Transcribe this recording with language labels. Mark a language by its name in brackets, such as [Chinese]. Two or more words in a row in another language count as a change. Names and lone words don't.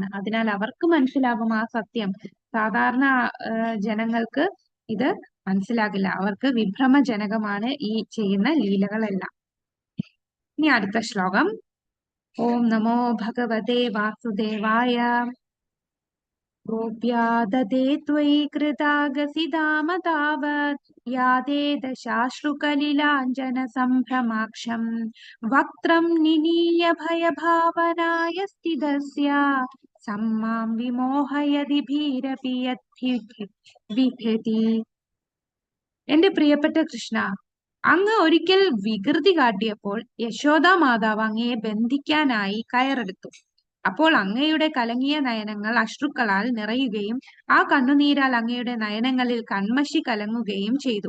[Malayalam] അതിനാൽ അവർക്ക് മനസ്സിലാകും ആ സത്യം. സാധാരണ ജനങ്ങൾക്ക് ഇത് മനസ്സിലാകില്ല. അവർക്ക് വിഭ്രമജനകമാണ് ഈ ചെയ്യുന്ന ലീലകളെല്ലാം. ഇനി അടുത്ത ശ്ലോകം. [Sanskrit] ഓം നമോ ഭഗവതേ വാസുദേവായ. गोप्या ददे त्वयि कृतागसिदाम तावत् यादे दशाश्रुकलिलाञ्जनसम्भ्रमाक्षम् वक्त्रं निनीय भयभावनाय स्थितस्य सम्मां विमोहयदि भीरपि यद्बिभ्यति. [Malayalam] എന്റെ പ്രിയപ്പെട്ട കൃഷ്ണ, അങ്ങ് ഒരിക്കൽ വികൃതി കാട്ടിയപ്പോൾ യശോദാ മാതാവ് അങ്ങയെ ബന്ധിക്കാനായി കയറെടുത്തു. അപ്പോൾ അങ്ങയുടെ കലങ്ങിയ നയനങ്ങൾ അശ്രുക്കളാൽ നിറയുകയും ആ കണ്ണുനീരാൽ അങ്ങയുടെ നയനങ്ങളിൽ കൺമഷി കലങ്ങുകയും ചെയ്തു.